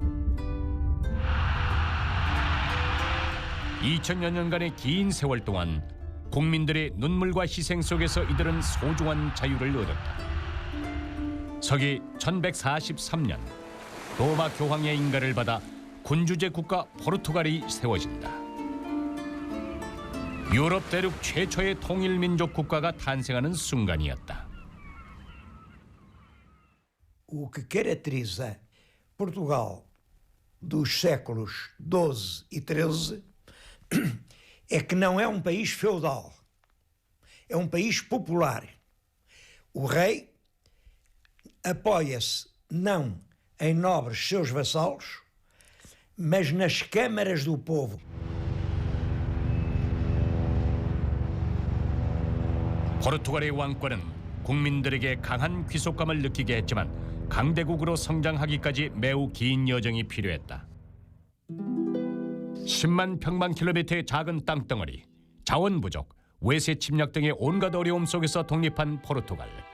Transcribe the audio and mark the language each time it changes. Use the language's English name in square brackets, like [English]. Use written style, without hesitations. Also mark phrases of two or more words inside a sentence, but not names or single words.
[Korean] 2000여 년간의 긴 세월 동안 국민들의 눈물과 희생 속에서 이들은 소중한 자유를 얻었다. 서기 1143년 로마 교황의 인가를 받아 군주제 국가 포르투갈이 세워진다. 유럽 대륙 최초의 통일 민족 국가가 탄생하는 순간이었다. [Portuguese] O que caracteriza Portugal dos séculos XII e XIII é que não é país feudal, é país popular. O rei apoia-se não em nobres seus vassalos, mas nas câmaras do povo. [Korean] 포르투갈의 왕권은 국민들에게 강한 귀속감을 느끼게 했지만 강대국으로 성장하기까지 매우 긴 여정이 필요했다. 10만 평방킬로미터의 작은 땅덩어리, 자원 부족, 외세 침략 등의 온갖 어려움 속에서 독립한 포르투갈.